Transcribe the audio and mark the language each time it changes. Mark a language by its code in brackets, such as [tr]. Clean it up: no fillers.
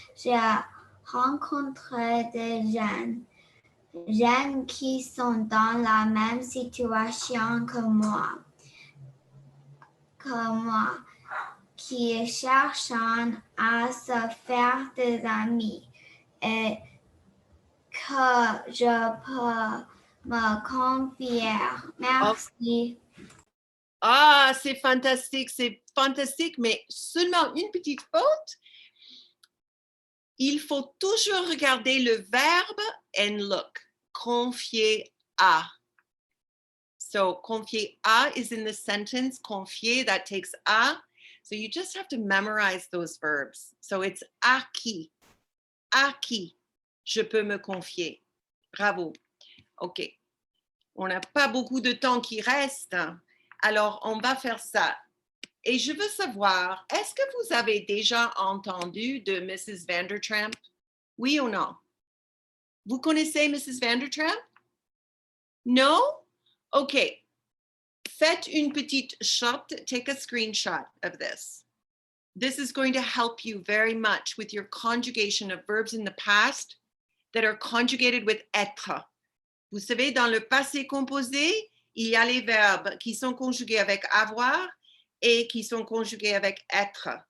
[fr] J'ai rencontré des jeunes qui sont dans la même situation que moi, qui cherchent à se faire des amis et que je peux me confier. Merci. Ah, c'est fantastique, mais seulement une petite faute. Il faut toujours regarder le verbe [en] and look. [fr] Confier à. [en] So confier à is in the sentence. Confier, that takes à. So you just have to memorize those verbs. So it's [fr] à qui. À qui je peux me confier. Bravo. OK. On n'a pas beaucoup de temps qui reste. Alors, on va faire ça. Et je veux savoir, est-ce que vous avez déjà entendu de Mrs. Vandertramp? Oui ou non? Vous connaissez Mrs. Vandertramp? No? OK. Faites une petite shot. [en] Take a screenshot of this. This is going to help you very much with your conjugation of verbs in the past that are conjugated with être. [fr] Vous savez, dans le passé composé, il y a les verbes qui sont conjugués avec avoir et qui sont conjugués avec être.